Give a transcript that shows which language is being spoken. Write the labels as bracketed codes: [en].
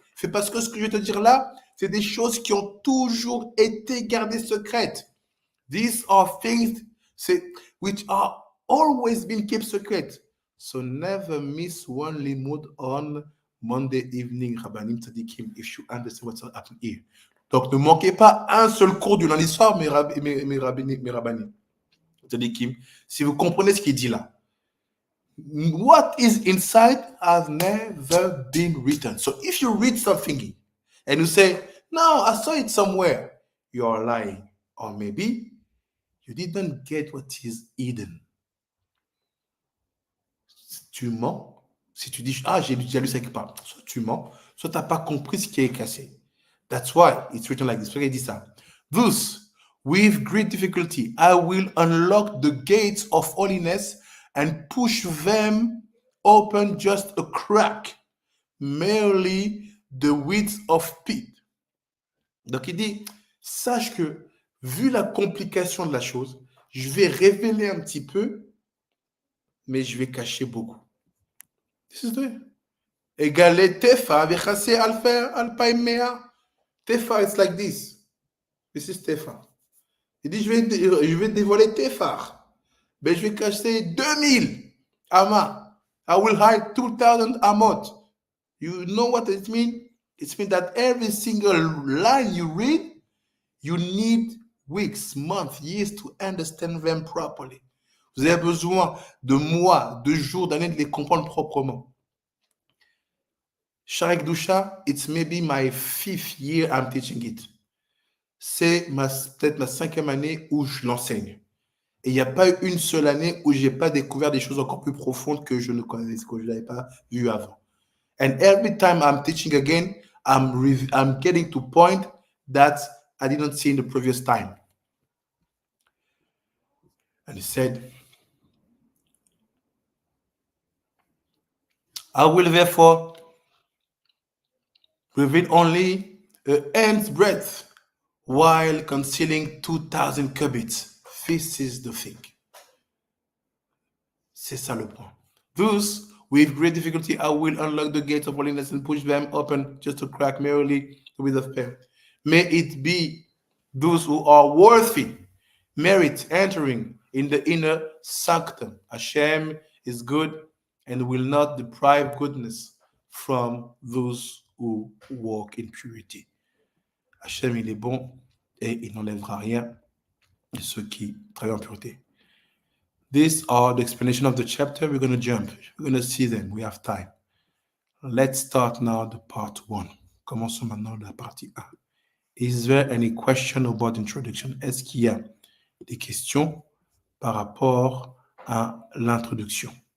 [fr] C'est parce que ce que je vais te dire là, c'est des choses qui ont toujours été gardées secrètes. [en] These are things which are always been kept secret. So never miss one limud on Monday evening, Rabbanim Tzadikim, if you understand what's happening here. [fr] Donc, ne manquez pas un seul cours du lundi soir, mes rabbanim. Tzadikim, si vous comprenez ce qu'il dit là. [en] What is inside has never been written. So if you read something and you say, no, I saw it somewhere, you are lying. Or maybe you didn't get what is hidden. [fr] Tu mens. Si tu dis, j'ai déjà lu ça quelque part, soit tu mens, soit tu n'as pas compris ce qui est cassé. [en] That's why it's written like this. [fr] Il dit ça. [en] Thus, with great difficulty, I will unlock the gates of holiness and push them open just a crack, merely the width of pit. [fr] Donc il dit, sache que, vu la complication de la chose, je vais révéler un petit peu, mais je vais cacher beaucoup. [en] This is it. [he] Égale Tefa, vechase alpaimea. [en] Tefa, it's like this. This is Tefa. [fr] Il dit, je vais dévoiler Tefar. Mais je vais cacher 2000 amas. [en] I will hide 2000 amot. You know what it means? It means that every single line you read, you need weeks, months, years to understand them properly. [fr] Vous avez besoin de mois, de jours, d'années de les comprendre proprement. [en] Shaarei Kedusha, it's maybe my 5th year I'm teaching it. [fr] C'est peut-être ma 5e année où je l'enseigne. Et il n'y a pas eu une seule année où je n'ai pas découvert des choses encore plus profondes que je ne connaissais, que je n'avais pas vues avant. [en] And every time I'm teaching again, I'm getting to point that I didn't see in the previous time. And he said, I will therefore reveal only a hand's breadth while concealing 2,000 cubits. This is the thing. [fr] C'est ça le point. [en] Thus, with great difficulty, I will unlock the gates of holiness and push them open just to crack merely with a pair. May it be those who are worthy, merit entering in the inner sanctum. Hashem is good and will not deprive goodness from those who walk in purity. [fr] Hashem, il est bon et il n'enlèvera rien de ceux qui travaillent en pureté. [en] These are the explanation of the chapter. We're going to jump. We're going to see them. We have time. Let's start now the part 1. [fr] Commençons maintenant la partie 1. [en] Is there any question about introduction? [fr] Est-ce qu'il y a des questions par rapport à l'introduction?